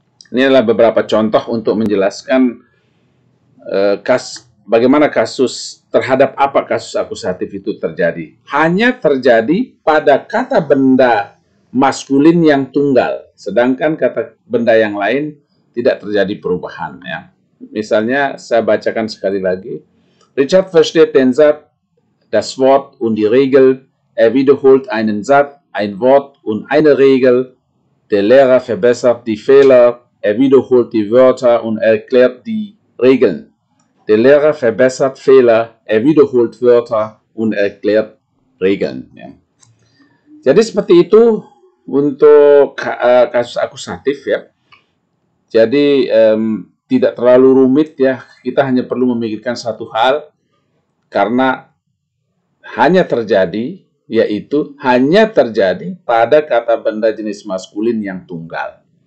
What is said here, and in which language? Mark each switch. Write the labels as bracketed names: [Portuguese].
[Indonesian] Ini adalah beberapa contoh untuk menjelaskan bagaimana kasus terhadap apa kasus akusatif itu terjadi. Hanya terjadi pada kata benda maskulin yang tunggal, sedangkan kata benda yang lain tidak terjadi perubahan ya. Misalnya saya bacakan sekali lagi. [German] Richard versteht den Satz, das Wort und die Regel. Er wiederholt einen Satz, ein Wort und eine Regel. Der Lehrer verbessert die Fehler. Er wiederholt die Wörter und erklärt die Regeln. Der Lehrer verbessert Fehler. Er wiederholt Wörter und erklärt Regeln. [Indonesian] Ya. Jadi seperti itu untuk kasus akusatif ya. Jadi tidak terlalu rumit ya, kita hanya perlu memikirkan satu hal, karena hanya terjadi, yaitu hanya terjadi pada kata benda jenis maskulin yang tunggal.